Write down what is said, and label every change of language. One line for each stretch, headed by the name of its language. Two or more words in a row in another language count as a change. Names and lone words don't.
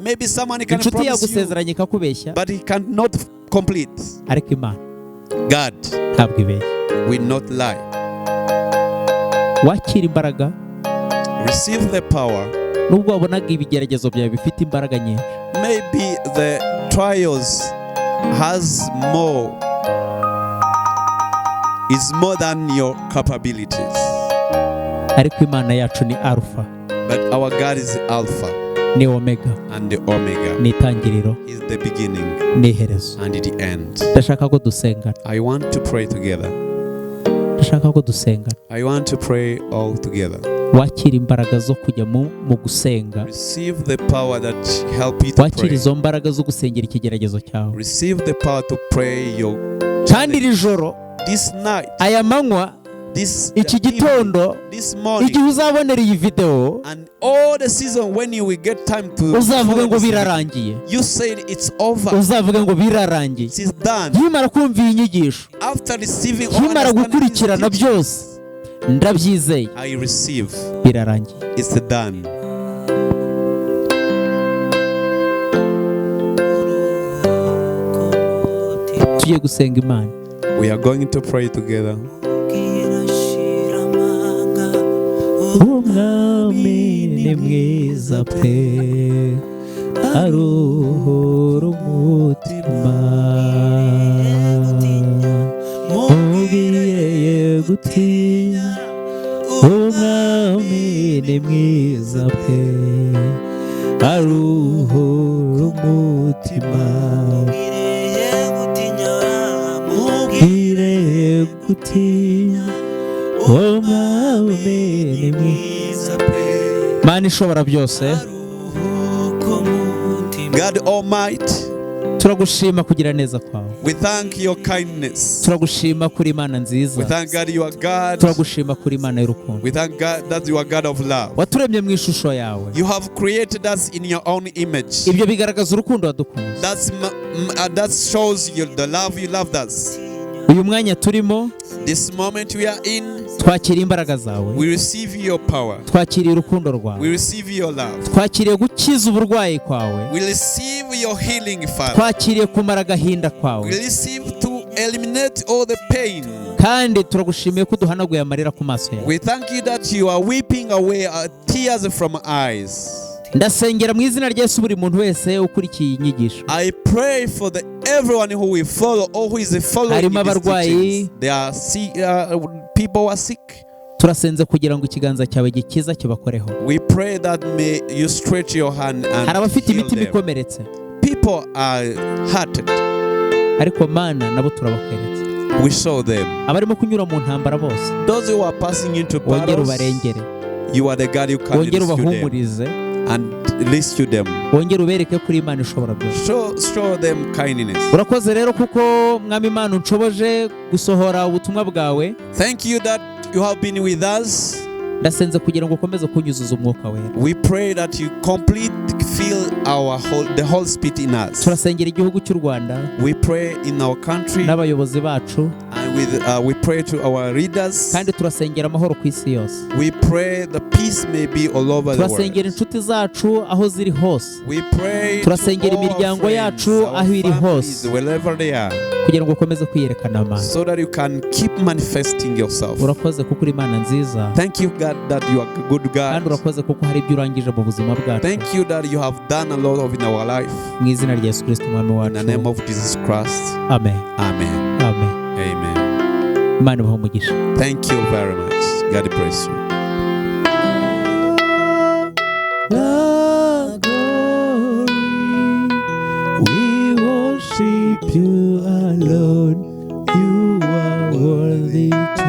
English: Maybe someone can
Kinyarwanda: inshuti
English: promise you,
Kinyarwanda: yagusezeranya ikakubeshya,
English: but he cannot complete.
Kinyarwanda: ariko Imana
English: God
Kinyarwanda: ntabwo ibeshya.
English: will not lie.
Kinyarwanda: Wakira imbaraga,
English: Receive the power.
Kinyarwanda: nubwo wabonaga ibigeragezo byawe bifite imbaraga nyinshi,
English: Maybe the trials has more, is more than your capabilities.
Kinyarwanda: ariko Imana yacu ni Alpha,
English: But our God is Alpha
Kinyarwanda: ni Omega,
English: and the Omega.
Kinyarwanda: ni itangiriro,
English: He's the beginning
Kinyarwanda: ni iherezo.
English: and the end.
Kinyarwanda: Ndashaka ko dusengana,
English: I want to pray together.
Kinyarwanda: ndashaka ko dusengana.
English: I want to pray all together.
Kinyarwanda: Wakira imbaraga zo kujya mu gusenga,
English: Receive the power that help you to
Kinyarwanda: wakira
English: pray.
Kinyarwanda: izo mbaraga zo gusengera ikigeragezo cyawe.
English: Receive the power to pray your
Kinyarwanda: Kandi iri joro,
English: this night,
Kinyarwanda: aya manywa,
English: this
Kinyarwanda: iki
English: evening,
Kinyarwanda: gitondo,
English: this morning,
Kinyarwanda: igihe uzabonera iyi video,
English: and all the season when you will get time to
Kinyarwanda: uzavuga
English: follow
Kinyarwanda: ngo
English: this video.
Kinyarwanda: birarangiye.
English: You said it's over.
Kinyarwanda: Uzavuga ngo birarangiye.
English: It is done.
Kinyarwanda: Nkimara kumva iyi nyigisho,
English: After receiving all
Kinyarwanda: nkimara
English: understanding these
Kinyarwanda: gukurikirana
English: teachings,
Kinyarwanda: byose, ndabyizeye,
English: I receive.
Kinyarwanda: birarangiye.
English: It's done.
Kinyarwanda: Tugiye gusenga Imana.
English: We are going to pray together.
Kinyarwanda: umwami ni mwiza pe aruhura umutima mubwiye gutinya umwami ni mwiza pe aruhura umutima mubwiye gutinya umwami ni mwiza pe. Mana ishobora byose,
English: God Almighty,
Kinyarwanda: turagushima kugira neza kwawe.
English: we thank your kindness.
Kinyarwanda: Turagushima kuri Imana nziza.
English: We thank God you are God.
Kinyarwanda: Turagushima kuri Imana y'urukundo.
English: We thank God that you are God of love.
Kinyarwanda: Waturemye mu ishusho yawe.
English: You have created us in your own image.
Kinyarwanda: Ibyo bigaragaza urukundo wadukunze.
English: That shows you the love you loved us.
Kinyarwanda: Uyu mwanya turimo,
English: this moment we are in,
Kinyarwanda: twakira imbaraga zawe.
English: We receive your power.
Kinyarwanda: Twakiriye urukundo rwawe.
English: We receive your love.
Kinyarwanda: Twakiriye gukiza uburwayi kwawe.
English: We receive your healing, Father.
Kinyarwanda: Twakiriye kumara agahinda kwawe.
English: We receive to eliminate all the pain.
Kinyarwanda: Kandi turagushimiye ko duhanaguye amarira ku maso yawe.
English: We thank you that you are weeping away tears from our eyes.
Kinyarwanda: Ndasengera mu izina rya Yesu buri muntu wese ukurikiye inyigisho.
English: I pray for everyone who will follow or who is following these teachings. They are sick, people who are sick.
Kinyarwanda: Turasenze kugira ngo ikiganza cyawe gikiza kibakoreho.
English: We pray that may you stretch your hand and
Kinyarwanda: hari abafite
English: heal
Kinyarwanda: imitima
English: them.
Kinyarwanda: ikomeretse.
English: People are hurted.
Kinyarwanda: Ariko Mana nabo turabakweretse.
English: We saw them.
Kinyarwanda: Abarimo kunyura mu ntambara bose.
English: Those who are passing into
Kinyarwanda: wongere
English: battles.
Kinyarwanda: ubarengere.
English: You are the God who can
Kinyarwanda: wongere
English: rescue
Kinyarwanda: ubahumurize.
English: them. And rescue them.
Kinyarwanda: Wongere ubereke kuri Imana ishobora byose.
English: Show them kindness.
Kinyarwanda: Urakoze rero kuko Mwami Imana unshoboje gusohora ubutumwa bwawe.
English: Thank you that you have been with us.
Kinyarwanda: Ndasenze kugira ngo ukomeze kunyuzuza umwuka wera.
English: We pray that you fill the whole spirit in us.
Kinyarwanda: Turasengera igihugu cy'u Rwanda.
English: We pray in our country.
Kinyarwanda: N'abayobozi bacu.
English: And we pray to our leaders.
Kinyarwanda: Kandi turasengera amahoro ku isi yose.
English: We pray the peace may be all over the world.
Kinyarwanda: Turasengera inshuti zacu aho ziri hose.
English: We pray
Kinyarwanda: turasengera imiryango yacu aho iri hose.
English: Wherever they are.
Kinyarwanda: Kugira ngo ukomeze kwiyerekana Mana.
English: So that you can keep manifesting yourself.
Kinyarwanda: Urakoze kuko uri Imana nziza.
English: Thank you God that you are a good God.
Kinyarwanda: Kandi urakoze kuko hari ibyo urangije mu buzima bwacu.
English: Thank you that you have done a lot of in our life.
Kinyarwanda: Mu izina rya Yesu Kristo umwami wacu.
English: In the name of Jesus Christ. Amen. Amen. Amen. Amen.
Kinyarwanda: Imana ibahe umugisha.
English: Thank you very much. God bless you. The glory, we worship you alone. You are worthy to.